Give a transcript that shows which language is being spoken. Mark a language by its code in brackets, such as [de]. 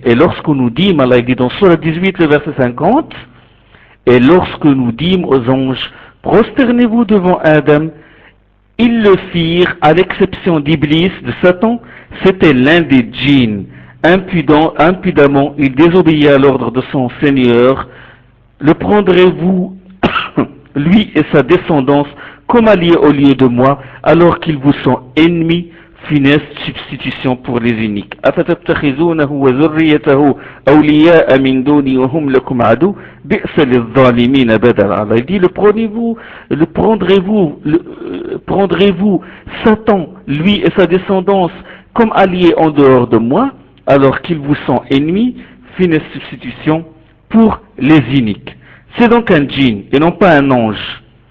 [fr] Et lorsque nous dîmes, Allah dit dans Surah 18, le verset 50, et lorsque nous dîmes aux anges, prosternez-vous devant Adam, ils le firent, à l'exception d'Iblis, de Satan, c'était l'un des djinns. Impudemment, il désobéit à l'ordre de son Seigneur. Le prendrez-vous, lui et sa descendance, comme alliés au lieu de moi, alors qu'ils vous sont ennemis? Funeste substitution pour les uniques. [ar] أفتتخذونه وذريته أولياء من دوني وهم لكم عدو بئس للظالمين بدلا. [fr] Allah dit, prendrez-vous Satan, lui et sa descendance, comme alliés en dehors de moi, alors qu'ils vous sont ennemis? Funeste substitution pour les uniques. C'est donc un djinn et non pas un ange.